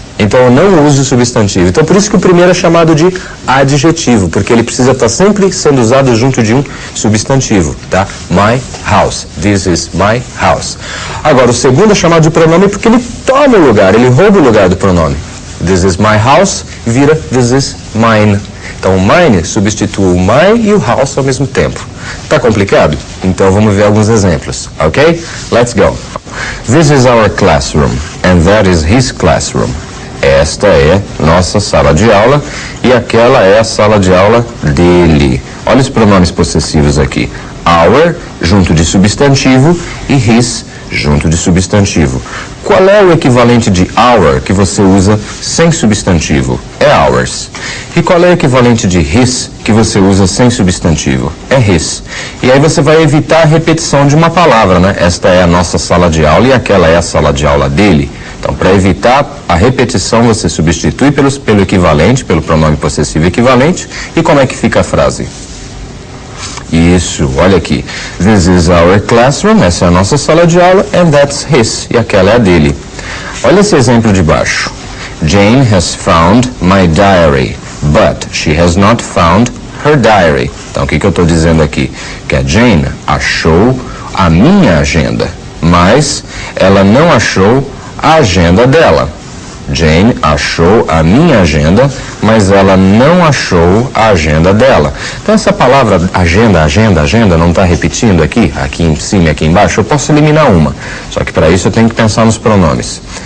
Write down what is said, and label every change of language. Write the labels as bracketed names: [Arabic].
[Portuguese] Então eu não uso o substantivo. Então por isso que o primeiro é chamado de adjetivo, porque ele precisa estar sempre sendo usado junto de um substantivo, tá? [English] My house. This is my house. [Portuguese] Agora, o segundo é chamado de pronome porque ele toma o lugar, ele rouba o lugar do pronome. [English] This is my house [Portuguese] vira [English] this is mine. [Portuguese] Então o mine substitui o my e o house ao mesmo tempo. Tá complicado? Então vamos ver alguns exemplos, ok? [English] Let's go. This is our classroom and that is his classroom. [Portuguese] Esta é nossa sala de aula e aquela é a sala de aula dele. Olha os pronomes possessivos aqui. Our junto de substantivo e his junto de substantivo. Qual é o equivalente de our que você usa sem substantivo? É ours. E qual é o equivalente de his que você usa sem substantivo? É his. E aí você vai evitar a repetição de uma palavra, né? Esta é a nossa sala de aula e aquela é a sala de aula dele. Então, para evitar a repetição, você substitui pelo equivalente, pelo pronome possessivo equivalente. E como é que fica a frase? Isso, olha aqui. [English] This is our classroom, [Portuguese] essa é a nossa sala de aula, [English] and that's his, [Portuguese] e aquela é a dele. Olha esse exemplo de baixo. [English] Jane has found my diary, but she has not found her diary. [Portuguese] Então, o que eu estou dizendo aqui? Que a Jane achou a minha agenda, mas ela não achou a agenda dela. Jane achou a minha agenda, mas ela não achou a agenda dela. Então essa palavra agenda, não está repetindo aqui em cima e aqui embaixo? Eu posso eliminar uma, só que para isso eu tenho que pensar nos pronomes.